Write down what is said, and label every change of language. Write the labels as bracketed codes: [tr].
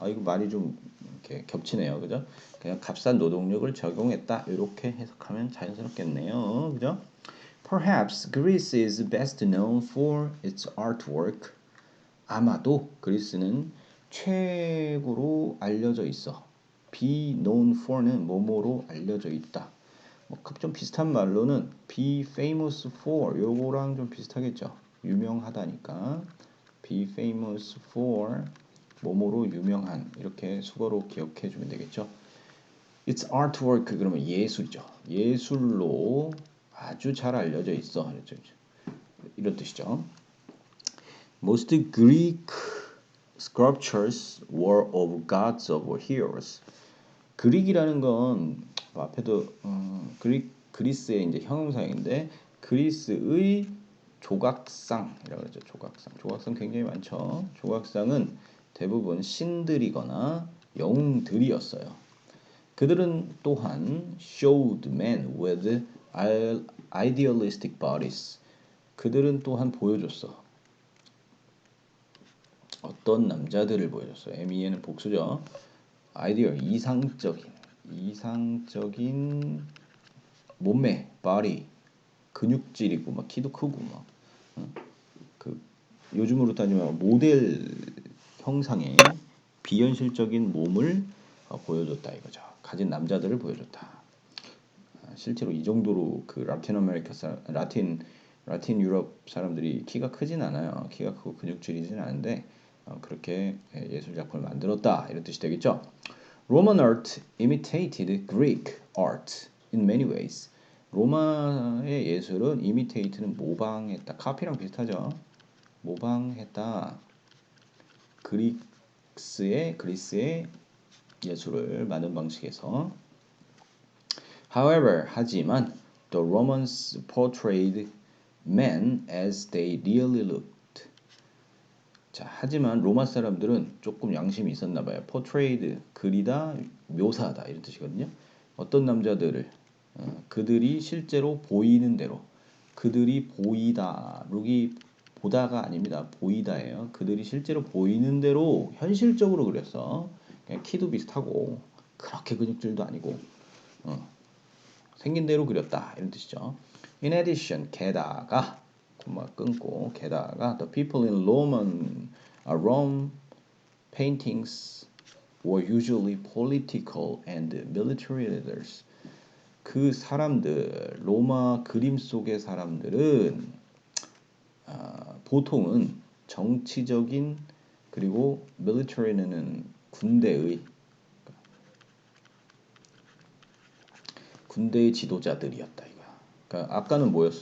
[ko] 이거 말이 좀 이렇게 겹치네요. 그죠? 그냥 값싼 노동력을 제공했다. 이렇게 해석하면 자연스럽겠네요. 그죠? [en] Perhaps Greece is best known for its artwork. [ko] 아마도 그리스는 최고로 알려져 있어. [en] be known for [ko] 는 뭐뭐로 알려져 있다. 좀 비슷한 말로는 [en] be famous for [ko] 요거랑 좀 비슷하겠죠. 유명하다니까. [en] be famous for [ko] 뭐뭐로 유명한 이렇게 수거로 기억해 주면 되겠죠. [en] It's artwork [ko] 그러면 예술이죠. 예술로 아주 잘 알려져 있어. 이런 뜻이죠. [en] Most Greek sculptures were of gods or heroes. [ko] 그릭이라는 건 앞에도 그리스의 이제 형용사인데 그리스의 조각상이라고 그러죠. 조각상 굉장히 많죠. 조각상은 대부분 신들이거나 영웅들이었어요. 그들은 또한 [en] showed men with idealistic bodies. [ko] 그들은 또한 보여줬어. 어떤 남자들을 보여줬어요. MEN은 복수죠. 아이디어 이상적인 몸매, body, 근육질이고 막 키도 크고 막 그 요즘으로 따지면 모델 형상의 비현실적인 몸을 보여줬다 이거죠. 가진 남자들을 보여줬다. 실제로 이 정도로 그 라틴 아메리카 라틴 유럽 사람들이 키가 크진 않아요. 키가 크고 근육질이진 않은데 그렇게 예술 작품을 만들었다 이런 뜻이 되겠죠. [en] Roman art imitated Greek art in many ways. [ko] 로마의 예술은 imitate는 모방했다. 카피랑 비슷하죠. 모방했다. 그리스의 예술을 많은 방식에서. [en] However, [ko] 하지만 [en] the Romans portrayed men as they really looked. [ko] 자, 하지만 로마 사람들은 조금 양심이 있었나 봐요. portrayed 그리다, 묘사하다 이런 뜻이거든요. 어떤 남자들을 그들이 실제로 보이는 대로 그들이 보이다. 룩이 보다가 아닙니다. 보이다예요. 그들이 실제로 보이는 대로 현실적으로 그렸어. 그냥 키도 비슷하고 그렇게 근육질도 아니고 생긴 대로 그렸다 이런 뜻이죠. [en] In addition, [ko] 게다가 콤마 끊고 게다가 [en] the people in Rome paintings were usually political and military leaders. [ko] 그 사람들 로마 그림 속의 사람들은 보통은 정치적인 그리고 military는 군대의 지도자들이었다 이거야. 그러니까 아까는 뭐였어?